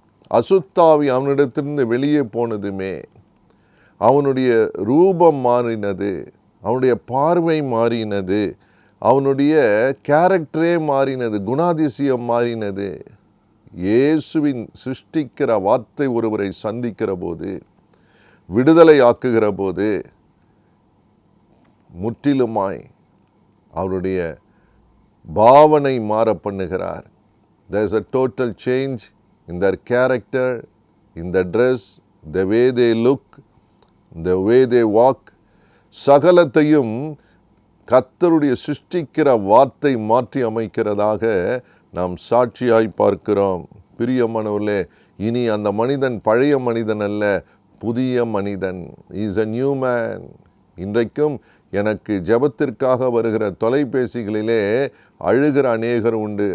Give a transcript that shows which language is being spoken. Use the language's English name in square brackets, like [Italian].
[Tamil] அசுத்தாவி அவனிடத்திலிருந்து வெளியே போனதுமே அவனுடைய ரூபம் மாறினது, அவனுடைய பார்வை மாறினது, அவனுடைய கேரக்டரே மாறினது, குணாதிசயம் மாறினது. இயேசுவின் சிருஷ்டிக்கிற வார்த்தை ஒருவரை சந்திக்கிற போது, விடுதலை ஆக்குகிற போது, முற்றிலுமாய் அவருடைய பாவனை மாற பண்ணுகிறார். [English] There is a total change in their character, in the dress, the way they look, the way they walk. [Tamil] சகலத்தையும் கர்த்தருடைய சிருஷ்டிக்கிற வார்த்தை மாற்றி அமைக்கிறதாக நாம் சாட்சியாய் பார்க்கிறோம். பிரியமானவர்களே, இனி அந்த மனிதன் பழைய மனிதன் அல்ல, புதிய மனிதன். [English] Is a new man. [Tamil] இன்றைக்கும் எனக்கு ஜெபத்திற்காக வருகிற தொலைபேசிகளிலே அழுகிற அநேகர் உண்டு.